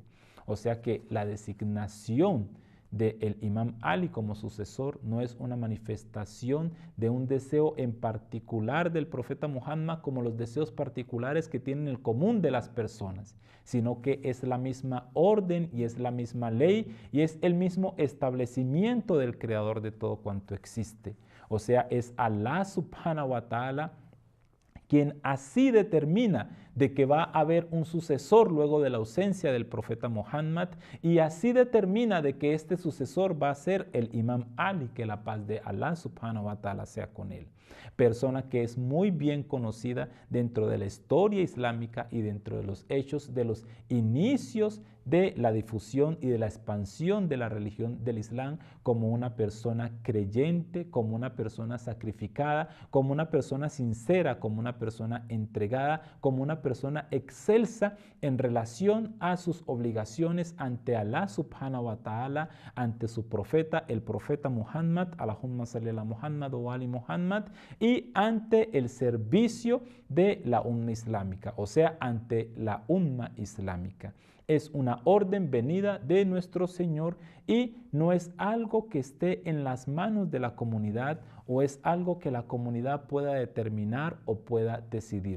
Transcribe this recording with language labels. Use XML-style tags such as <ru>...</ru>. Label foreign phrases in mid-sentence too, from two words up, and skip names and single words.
<es>O sea que la designación del Imam Ali como sucesor no es una manifestación de un deseo en particular del profeta Muhammad como los deseos particulares que tienen el común de las personas, sino que es la misma orden y es la misma ley y es el mismo establecimiento del creador de todo cuanto existe. O sea, es Allah</es> <ar>سبحانه وتعالى</ar> <es>quien así determina de que va a haber un sucesor luego de la ausencia del profeta Muhammad y así determina de que este sucesor va a ser el Imam Ali, que la paz de Allah</es> <ar>سبحانه وتعالى</ar> <es>sea con él. Persona que es muy bien conocida dentro de la historia islámica y dentro de los hechos de los inicios de la difusión y de la expansión de la religión del Islam como una persona creyente, como una persona sacrificada, como una persona sincera, como una persona entregada, como una persona excelsa en relación a sus obligaciones ante Allah</es> <ar>سبحانه وتعالى,</ar> <es>ante su profeta, el profeta Muhammad,</es> <ar>اللهم صل على محمد وآل محمد,</ar> <es>y ante el servicio de la umma islámica, o sea, ante la umma islámica. Es una orden venida de nuestro Señor y no es algo que esté en las manos de la comunidad o es algo que la comunidad pueda determinar o pueda decidir.</es>